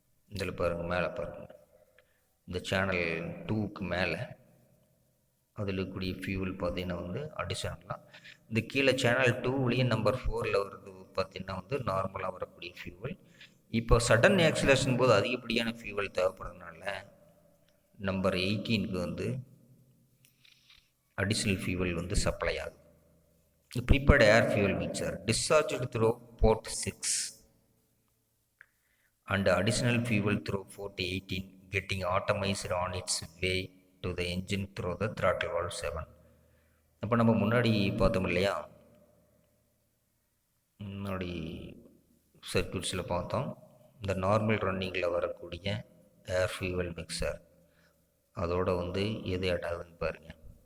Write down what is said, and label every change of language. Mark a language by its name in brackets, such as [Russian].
[Tamil] இதில் பாருங்கள், மேலே பாருங்கள், இந்த சேனல் 2க்கு மேலே அதில் இருக்கக்கூடிய ஃபியூவல் பார்த்தீங்கன்னா வந்து அடிஷனலாக இந்த கீழே சேனல் 2 நம்பர் 4ல் வருது பார்த்தீங்கன்னா வந்து நார்மலாக வரக்கூடிய ஃபியூவல். இப்போ சடன் ஆக்சிலேஷன் போது அதிகப்படியான ஃபியூவல் தேவைப்படுறதுனால நம்பர் 18க்கு வந்து அடிஷ்னல் ஃபியூவல் வந்து சப்ளை ஆகுது. [English] Prepared air fuel mixture discharged through port 6 and additional fuel through port 18 getting atomized on its way to the engine through the throttle valve 7. [Tamil] அப்போ நம்ம முன்னாடி பார்த்தோம் இல்லையா, முன்னாடி சர்க்யூட்ஸில் பார்த்தோம் இந்த நார்மல் ரன்னிங்கில் வரக்கூடிய ஏர் ஃபியூவல் மிக்சர் அதோட வந்து எது ஆட் ஆகுதுன்னு பாருங்கள்.